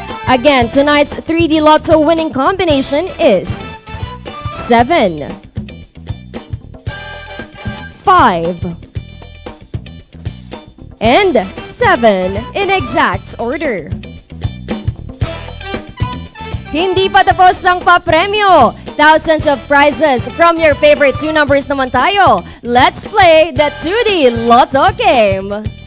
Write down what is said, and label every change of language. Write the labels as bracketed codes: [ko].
[en] Again, tonight's 3D Lotto winning combination is 7, 5, and 7 in exact order. [tl] Hindi pa tapos ang papremyo. [en] Thousands of prizes from your favorite 2 numbers [tl] naman tayo. [en] Let's play the 2D Lotto game.